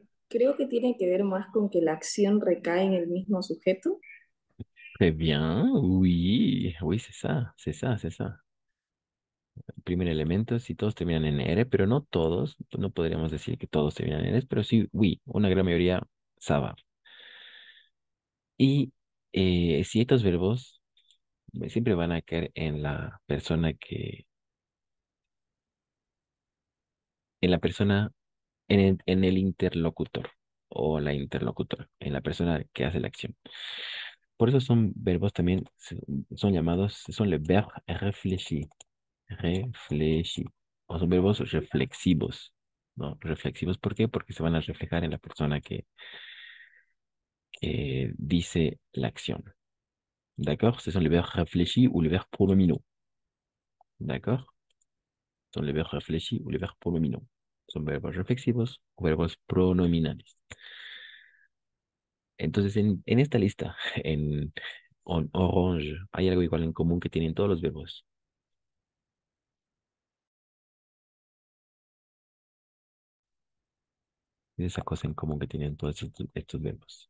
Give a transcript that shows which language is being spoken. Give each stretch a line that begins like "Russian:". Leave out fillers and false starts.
Spanish: Creo que tiene que ver más con que la acción recae en el mismo sujeto.
French: Très bien, oui, oui, c'est ça, c'est ça, c'est ça.
Spanish: El primer elemento, si todos terminan en R, pero no todos, no podríamos decir que todos terminan en R, pero sí, oui, una gran mayoría,
French: ça va.
Spanish: Y si estos verbos siempre van a caer en la persona en la persona, en el interlocutor o la interlocutora, en la persona que hace la acción. Por eso son verbos también, son llamados, son
French: les verbes réfléchis, réfléchis,
Spanish: o son verbos reflexivos, ¿no? Reflexivos, ¿por qué? Porque se van a reflejar en la persona que dice la acción.
French: D'accord? Ce sont les verbes réfléchis ou les verbes pronominaux. D'accord? Son les verbes réfléchis ou les verbes pronominaux.
Spanish: Son verbos reflexivos o verbos pronominales. Entonces, en esta lista, en orange, hay algo igual en común que tienen todos los verbos. Es esa cosa en común que tienen todos estos verbos.